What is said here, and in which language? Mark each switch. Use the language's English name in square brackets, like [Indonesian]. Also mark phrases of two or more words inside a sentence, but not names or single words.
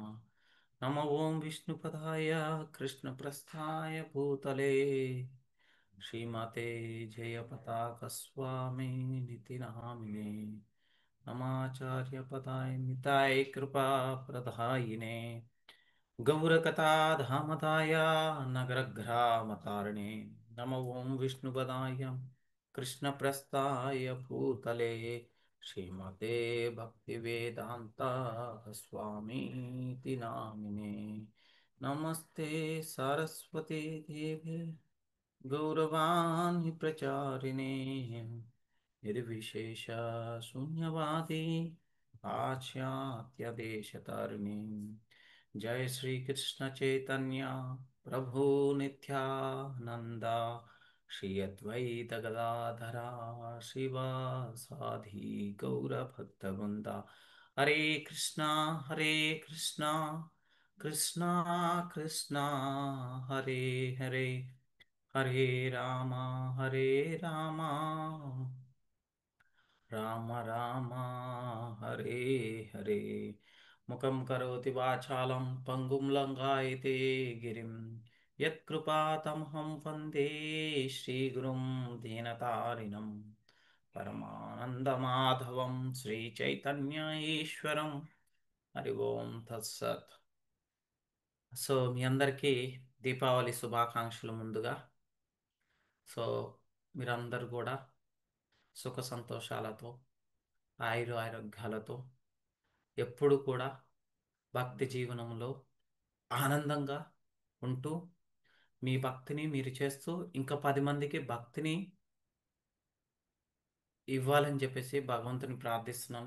[Sanskrit] నమ ఓం విష్ణుపదాయ కృష్ణప్రస్థాయ భూతలే శ్రీమతే జయపతాకస్వామినితి నామినే. నమాచార్యపదాయ నితాయ కృపాప్రదాయినే गौरकथाधामताय नगरग्रामतारिणे नम ओं विष्णुपदाय कृष्णप्रस्थाय भूतले श्रीमते भक्तिवेदान्ता स्वामीति नामिने. नमस्ते सरस्वती देवे गौरवाणी प्रचारिणे निर्विशेष शून्यवादी पाश्चात्यदेशतारिणे. जय श्री कृष्ण चैतन्य प्रभु नित्यानंद श्री अद्वैत गदाधरा शिवासादि गौर भक्तवृंदा. हरे कृष्णा कृष्णा कृष्णा कृष्णा हरे हरे हरे हरे रामा राम राम हरे हरे. मुखं करोति वाचालं पंगुं लङ्घयते गिरिं यत्कृपातमहं वन्दे श्रीगुरुं दीनतारिणं परमानन्दमाधवं श्रीचैतन्य ఈశ్వరం. హరి ఓం తత్సత్. [Telugu] సో మీ అందరికీ దీపావళి శుభాకాంక్షలు ముందుగా. సో మీరందరూ కూడా సుఖ సంతోషాలతో ఆయురారోగ్యాలతో ఎప్పుడు కూడా భక్తి జీవనంలో ఆనందంగా ఉంటూ మీ భక్తిని మీరు చేస్తూ ఇంకా 10 మందికి భక్తిని ఇవ్వాలని చెప్పేసి భగవంతుని ప్రార్థిస్తున్నాను.